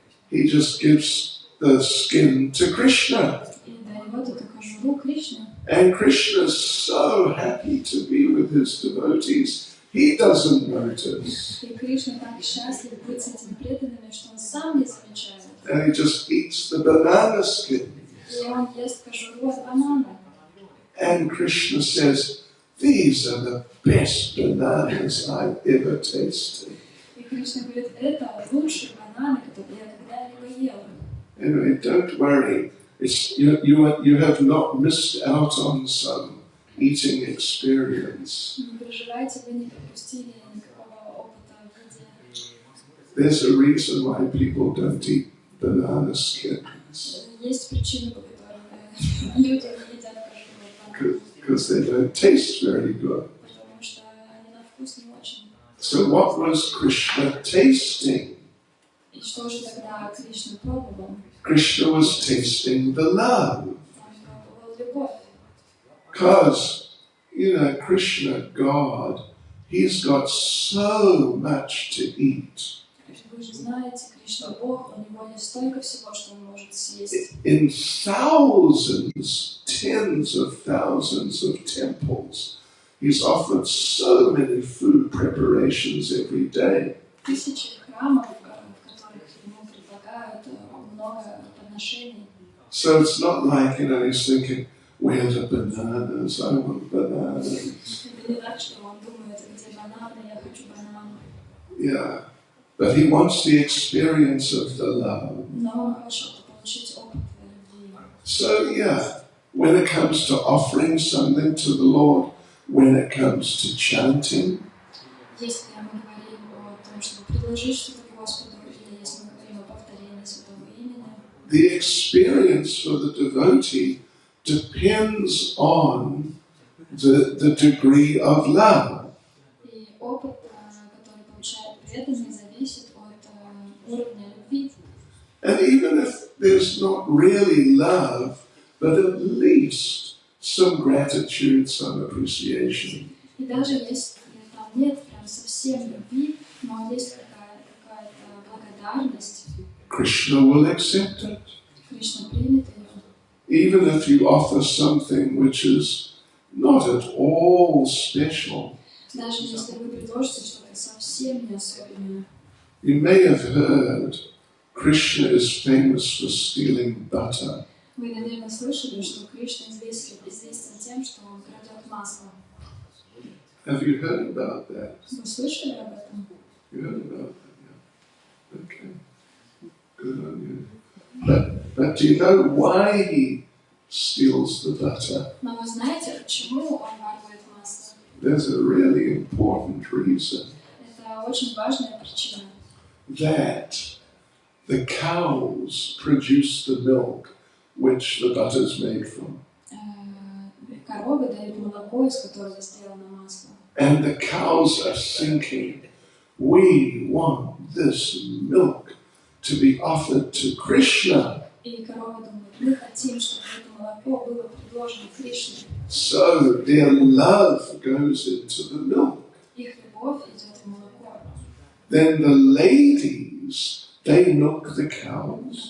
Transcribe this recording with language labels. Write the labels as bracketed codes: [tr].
[en] He just gives the skin to Krishna. [ru] и дает эту кожуру Кришне. [en] And Krishna's so happy to be with his devotees, he doesn't notice. [ru] И Кришна так счастлив быть с этими преданными, что он сам не замечает. [en] And he just eats the banana skin. [ru] И он ест кожуру от банана. [en] And Krishna says, these are the best bananas I've ever tasted. [ru] И Кришна говорит, это лучшие бананы, которые я когда-либо ел. [en] Anyway, don't worry. You have not missed out on some eating experience. [ru] Не переживайте, вы не пропустили никакого опыта в еде. [en] There's a reason why people don't eat banana skins. [ru] Есть причины, по которым люди не едят кожуру от банана. [en] Because they don't taste very good. [ru] Потому что они на вкус не очень. [en] So what was Krishna tasting? [ru] И что же тогда Кришна пробовал? [en] Krishna was tasting the love. [ru] Он пробовал любовь. [en] Because, Krishna, God, he's got so much to eat. [ru] Вы же знаете, Кришна Бог, у него есть столько всего, что он может съесть. [en] In thousands, tens of thousands of temples, he's offered so many food preparations every day. [ru] Тысячи храмов, в которых ему предлагают много подношений. [en] So it's not like, he's thinking, where are the bananas? I want bananas. [ru] Это не так, что он думает, где бананы, я хочу бананы. [en] Yeah. But he wants the experience of the love. [ru] Но он хочет получить опыт любви. [en] So, when it comes to offering something to the Lord, when it comes to chanting, [ru] Если мы говорим о том, чтобы предложить что-то Господу, или если мы говорим о повторении Святого имени, [en] the experience for the devotee depends on the degree of love. [ru] и опыт, который получает преданный, зависит от уровня любви. [en] And even if there's not really love, but at least some gratitude, some appreciation. [ru] И даже если там нет прям совсем любви, но есть какая-то благодарность, [en] Krishna will accept it. [ru] Кришна примет ее. [en] Even if you offer something which is not at all special. [ru] Даже если вы предложите что-то совсем не особенное. [en] You may have heard Krishna is famous for stealing butter. [ru] Вы, наверное, слышали, что Кришна известен тем, что он крадет масло. [en] Have you heard about that? [ru] Вы слышали об этом? [en] You heard about that, yeah. Okay. Good on you. But do you know why he steals the butter? [ru] Но вы знаете, почему он ворует масло? [en] There's a really important reason. [ru] Это очень важная причина. [en] That the cows produce the milk which the butter is made from. [ru] Коровы дают молоко, из которого сделано масло. [en] And the cows are thinking, we want this milk to be offered to Krishna. [ru] И коровы думают, мы хотим, чтобы это молоко было предложено Кришне. [en] So their love goes into the milk. [ru] Их любовь идет в молоко. [en] Then the ladies, they milk the cows.